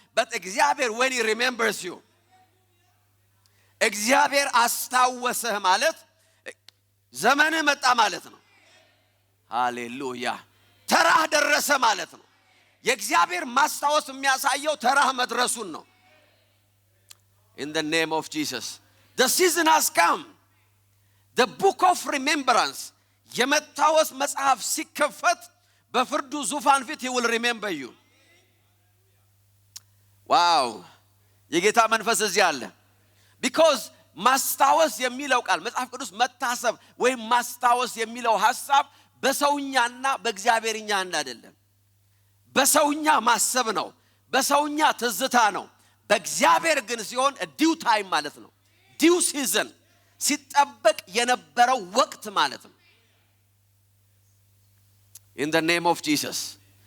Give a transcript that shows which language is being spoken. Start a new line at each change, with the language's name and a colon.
Amharic: but እግዚአብሔር
English: when he remembers you,
Amharic: እግዚአብሔር አስታወሰህ ማለት ዘመን መጣ ማለት ነው። ሃሌሉያ። ተራህ ደረሰ ማለት ነው። የእግዚአብሔር ማስታወስ የሚያሳየው ተራህ መድረሱን ነው።
English: in the name of Jesus, the season has come. the book of remembrance,
Amharic: የመታወስ መጽሐፍ ሲከፈት በፍርዱ ዙፋን ፊት
English: he will remember you. wow.
Amharic: የጌታ መንፈስ እዚህ አለ። because ማስታወስ የሚለው ቃል መጽሐፍ ቅዱስ መታሰብ ወይም ማስታወስ የሚለው ሐሳብ በሰውኛና በእግዚአብሔርኛ አይደለም። በሰውኛ ማሰብ ነው፣ በሰውኛ ትዝታ ነው። በእግዚአብሔር ግን ሲሆን ዲው ታይም ማለት ነው። ዲው ሲዝን ሲጠበቅ የነበረው ወቅት ማለት ነው።
English: in the name of Jesus.